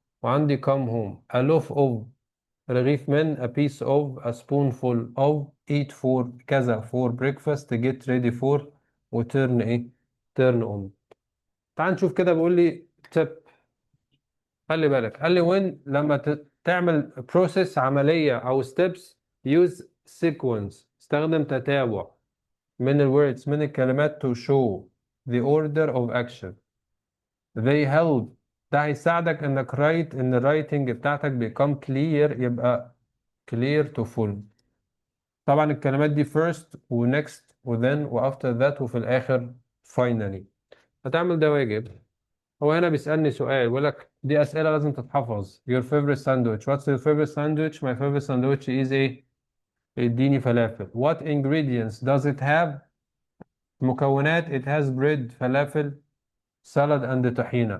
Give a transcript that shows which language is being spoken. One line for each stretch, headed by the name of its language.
Arabic: وعندي
English: come home a loaf of،
Arabic: رغيف من
English: a piece of a spoonful of eat for كذا for breakfast get ready for وturn turn on.
Arabic: تعال نشوف كده. بيقول لي tip، خلي بالك. قال لي
English: when،
Arabic: لما تعمل
English: process،
Arabic: عملية أو
English: steps use sequence،
Arabic: استخدم تتابع من
English: words،
Arabic: من الكلمات
English: to show the order of action. they help،
Arabic: ده هيساعدك انك ان الرايتنج بتاعتك
English: become clear،
Arabic: يبقى
English: clear to full.
Arabic: طبعا الكلمات دي first و next و then و after that وفي الآخر finally. هتعمل ده واجب. هو هنا بيسألني سؤال، بيقول لك دي أسئلة لازم تتحفظ.
English: your favorite sandwich، what's your favorite sandwich؟ my favorite sandwich is
Arabic: اديني فلافل.
English: What ingredients does it have؟
Arabic: مكونات.
English: It has bread، فلافل، salad and طحينة.